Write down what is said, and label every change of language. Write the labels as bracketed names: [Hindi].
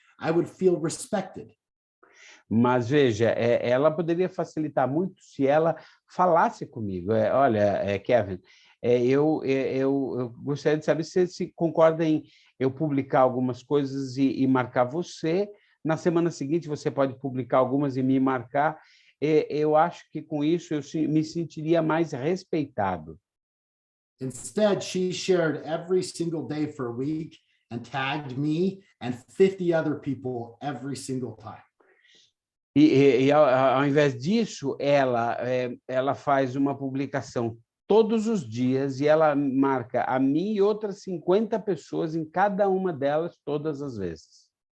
[English] I would feel respected. [Portuguese] Mas veja, ela poderia facilitar muito se ela falasse comigo. Olha, Kevin, eu gostaria de saber se concorda em eu publicar algumas coisas e marcar você. Na semana seguinte, você pode publicar algumas e me marcar. Eu acho que com isso eu me sentiria mais respeitado. [English] Instead, she shared every single day for a week and tagged me and 50 other people every single time. [Portuguese] E ao invés disso, ela faz uma publicação todos os dias e ela marca a mim e outras 50 pessoas em cada uma delas todas as vezes.